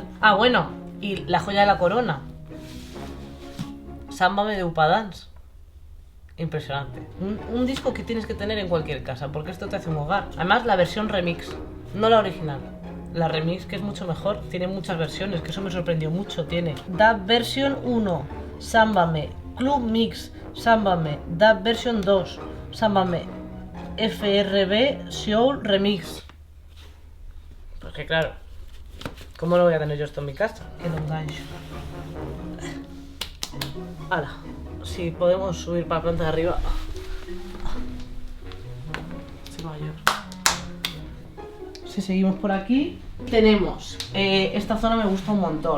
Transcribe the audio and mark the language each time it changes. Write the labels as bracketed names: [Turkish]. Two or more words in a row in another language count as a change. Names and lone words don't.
[Spanish] Ah, bueno, y la joya de la corona, Sámbame de Upadance. Impresionante. Un disco que tienes que tener en cualquier casa, porque esto te hace un hogar. Además, la versión remix, no la original. La remix, que es mucho mejor, tiene muchas versiones, que eso me sorprendió mucho. Tiene Dub Version 1, Sámbame, Club Mix, Sámbame, Dub Version 2, Sámbame, FRB Soul Remix. Porque claro, ¿cómo no voy a tener yo esto en mi casa? Queda un gancho. Hala, si podemos subir para la planta de arriba. Se va a llover. Si seguimos por aquí, tenemos esta zona me gusta un montón.